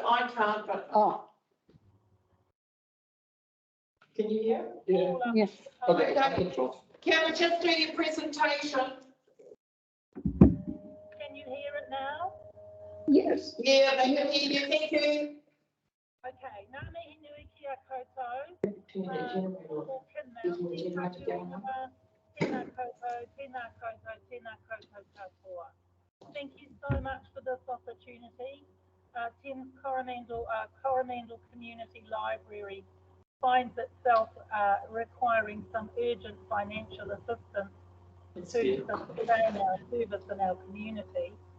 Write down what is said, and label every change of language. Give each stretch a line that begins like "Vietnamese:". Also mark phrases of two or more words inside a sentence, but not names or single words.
English: I can't, but. Oh. Can you hear? Yeah. Yes. Okay. Can we just do your presentation? Can you hear it now? Yes. Yeah, they can hear you. Thank you. Okay.
Māori: Ngā mihi nui ki a koutou. Tēnā koutou katoa.
English: Thank you so much for this opportunity. Thames Coromandel Community Library finds itself requiring some urgent financial assistance to sustain our service in our community.